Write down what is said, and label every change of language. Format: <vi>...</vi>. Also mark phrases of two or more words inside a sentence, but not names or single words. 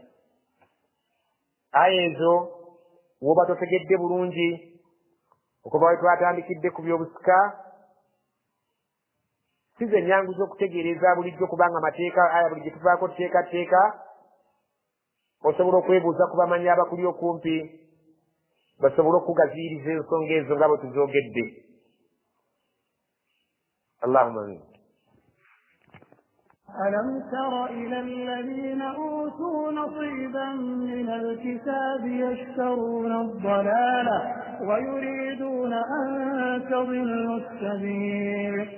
<lg>Aya ezo woba totegedde bulungi okuva we twatandikidde ku by'obusika, si ze nnyangu z'okutegeereza bulijjo kubanga mateeka aya buli gye tuvaako tuteekateeka. Osobola okwebuuza ku bamanyi abakuli okumpi basobole okugaziiriza ensonga ezo nga bwe tuzoogedde.</lg> <ar>اللهم آمين. ألم تر إلى الذين أوتوا نصيبا من الكتاب يشترون الضلالة ويريدون أن تضلوا السبيل.</ar>